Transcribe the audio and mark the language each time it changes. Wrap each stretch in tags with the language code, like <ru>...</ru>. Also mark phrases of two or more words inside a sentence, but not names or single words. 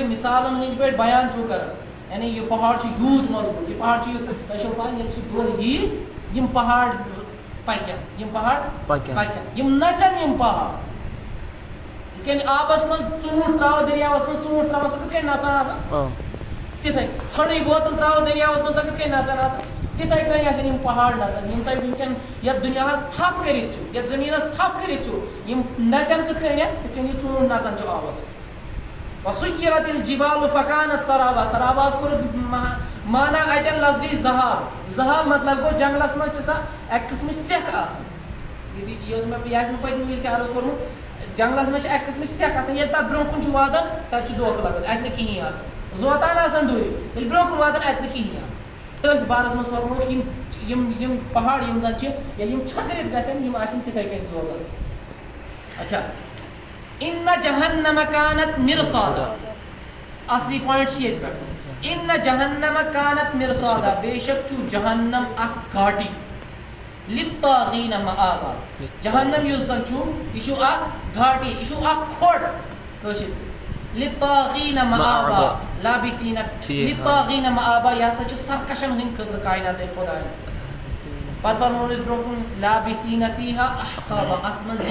<ks>مثالن ہٕنٛدۍ پٲٹھۍ بیان چھُو کران یعنی یہِ پہاڑ چھُ یوٗت مضبوٗط یہِ پہاڑ چھُ یوٗت تۄہہِ چھو پاے ییٚلہِ سُہ دۄہ یی یِم پہاڑ پکن یِم پہاڑ پکن یِم نژن یِم پہاڑ یِتھ کٔنۍ آبس منٛز ژوٗنٛٹھ تراوو دٔریاوس منٛز ژوٗنٛٹھ تراوو سۄ کِتھ کٔنۍ نژان آسان تِتھٕے ژھٔنٕے بوتل تراوو دٔریاوس منٛز سۄ کِتھ کٔنۍ نژان آسان تِتھٕے کٔنۍ آسن یِم پہاڑ نژان یِم تۄہہِ وٕنکٮ۪ن یتھ دُنیاہس تھپھ کٔرِتھ چھُ یتھ زٔمیٖنس تھپھ کٔرِتھ چھُ یِم نژن کِتھ کٔنۍ یِتھ کٔنۍ یہِ ژوٗنٛٹھ نژان چھُ آبس</ks> <ar>وسيرت الجبال فكانت سرابا</ar> <ks>سراباس کوٚرُکھ مانا اتٮ۪ن لفظی زہاب زہاب مطلب گوٚو جنگلس منٛز چھِ سۄ اکہِ قٕسمٕچ سٮ۪کھ آسان یہِ آسہِ مےٚ پٔتمہِ وِزِ تہِ عرض کوٚرمُت جنگلس منٛز چھِ اکہِ قٕسمٕچ سٮ۪کھ آسان ییٚلہِ تتھ برونٛہہ کُن چھُ واتان تتہِ چھُ دھوکہٕ لگان اتہِ نہٕ کِہینۍ آسان زوتان آسان دوٗرِ ییٚلہِ برونٛہہ کُن واتان اتہِ نہٕ کِہینۍ آسان تٔتھۍ بارس منٛز فرموو یِم پہاڑ یِم زن چھِ ییٚلہِ یِم چھٔکرِتھ گژھن یِم آسن تِتھٕے کٔنۍ زوتان اچھا</ks> <ar>ان جہنم كانت مرصادا</ar> <ks>اصلی پوائنٹ چھِ ییٚتہِ پٮ۪ٹھ</ks> <ar>ان جہنم كانت مرصادا</ar> <ks>بے شک چھُ جہنم اکھ گاٹی</ks> <ar>للطاغین مآبا</ar> <ks>جہنم یُس زن چھُ یہِ چھُ اکھ گاٹی یہِ چھُ اکھ کھۄڑ کٲشِر</ks> <ar>للطاغین مآبا لابثین للطاغین مآبا</ar> <ks>یہِ ہسا چھُ سرکشن ہٕنٛدۍ خٲطرٕ کائناتِ خۄداے پتہٕ فرموو أسۍ برونٛہہ کُن</ks> <ar>لابثین فیہا احقابا</ar> <ks>اتھ منٛز</ks>